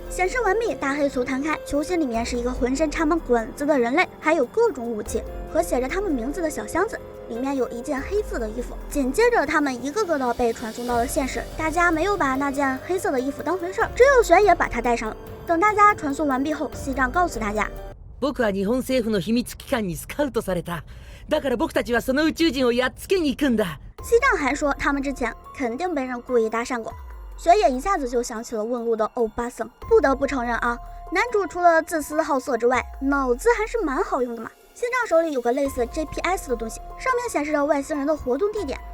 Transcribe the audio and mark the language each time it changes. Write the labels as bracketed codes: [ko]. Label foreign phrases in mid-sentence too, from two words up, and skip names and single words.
[zh] 显示完毕，大黑球摊开，球心里面是一个浑身插满管子的人类，还有各种武器和写着他们名字的小箱子，里面有一件黑色的衣服。紧接着他们一个个的被传送到了现实，大家没有把那件黑色的衣服当回事儿，只有玄野把它带上了。等大家传送完毕后，西藏告诉大家， [ja] 僕は日本政府の秘密機関にスカウトされた。だから僕たちはその宇宙人をやっつけに行くんだ。 [zh] 西藏还说他们之前肯定被人故意搭讪过。玄野一下子就想起了问路的欧巴桑。不得不承认啊，男主除了自私好色之外，脑子还是蛮好用的嘛。西藏手里有个类似 GPS 的东西，上面显示着外星人的活动地点。